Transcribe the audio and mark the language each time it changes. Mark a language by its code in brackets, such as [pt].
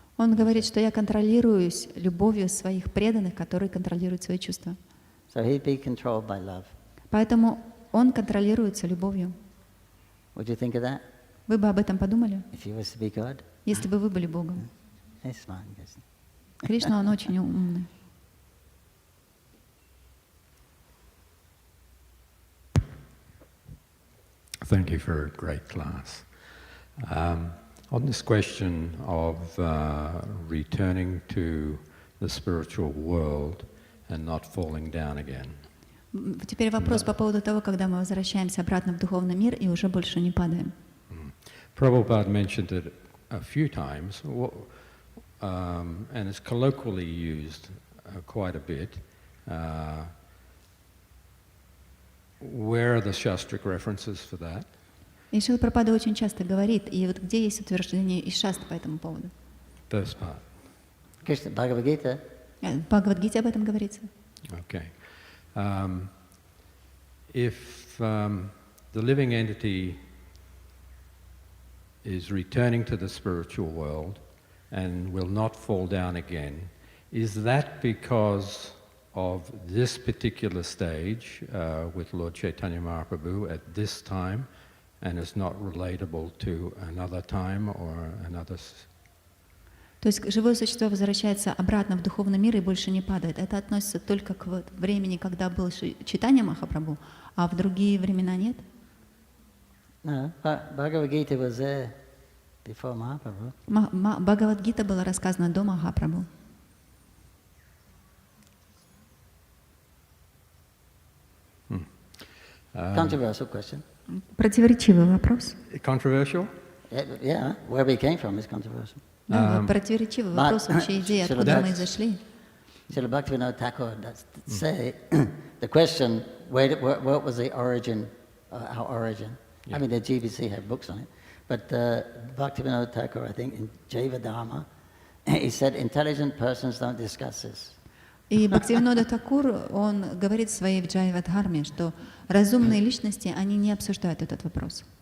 [ru] Он говорит, что я контролируюсь любовью своих преданных, которые контролируют свои чувства. [en] So he'd be controlled by love. [ru] Поэтому он контролируется любовью. [en] Would you think of that? [ru] Вы бы об этом подумали? [en] If he was to be God? [ru] Если бы вы были Богом. [en] He's smart, yes. [ru] Кришна, он очень умный. [en] Thank you for a great class. On this question of returning to the spiritual world and not falling down again. [ru] Теперь вопрос по поводу того, когда мы возвращаемся обратно в духовный мир и уже больше не падаем. [en] Prabhupada mentioned it a few times, and it's colloquially used quite a bit. Where are the Shastric references for that? [ru] И Шрила Прабхупада очень часто говорит, и вот где есть утверждение из Шасты по этому поводу? [en] First part. Krishna, Bhagavad Gita. [ru] В Бхагават-гите об этом говорится. [en] Okay. If the living entity is returning to the spiritual world and will not fall down again, is that because of this particular stage with Lord Caitanya-Mahaprabhu at this time, and is not relatable to another time or another? [ru] То есть живое существо возвращается обратно в духовный мир и больше не падает. Это относится только к времени, когда был Чайтанья Махапрабху, а в другие времена нет? [en] No, Bhagavad Gita was there before Mahaprabhu. [ru] Бхагават-гита была рассказана до Махапрабху. [en] Controversial question. [ru] Противоречивый вопрос. [en] Controversial? Yeah, where we came from is controversial. [ru] Да, противоречивый вопрос, вообще идея, откуда мы зашли. [en] Srila Bhaktivinoda Thakur say the question, what was the origin, our origin? Yeah. I mean, the GBC have books on it, but Bhaktivinoda Thakur, I think, in Jiva Dharma, he said intelligent persons don't discuss this. [ru] И Бхактивинода Такур, он говорит в своей Джайва-дхарме, что разумные личности, они не обсуждают этот вопрос.